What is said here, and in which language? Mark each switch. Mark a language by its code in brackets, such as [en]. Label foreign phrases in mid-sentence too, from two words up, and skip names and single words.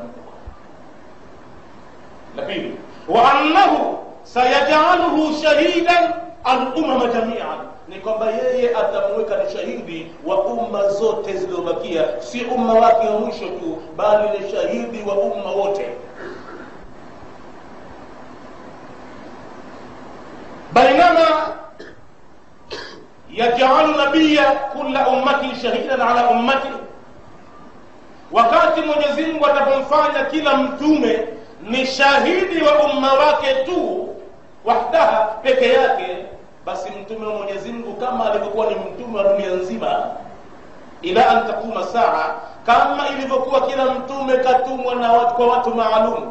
[sw] La pili, [ar] وأنه سيجعله شهيدا الأمة جميعا, [sw] ni kwamba yeye atamweka ni shahidi wa umma zote zilizobakia, si umma wake wa mwisho tu, bali ni shahidi wa umma wote. [ar] بينما يجعل نبي كل أمة شهيدا على أمة, [sw] wakati Mwenyezi Mungu atapomfanya kila mtume ni shahidi wa umma wake tu, wahdaha, peke yake, basi mtume wa Mwenyezi Mungu kama alivyokuwa ni mtume wa dunia nzima [ar] إلى أن تقوم الساعة, [sw] kama ilivyokuwa kila mtume katumwa na watu kwa watu maalum.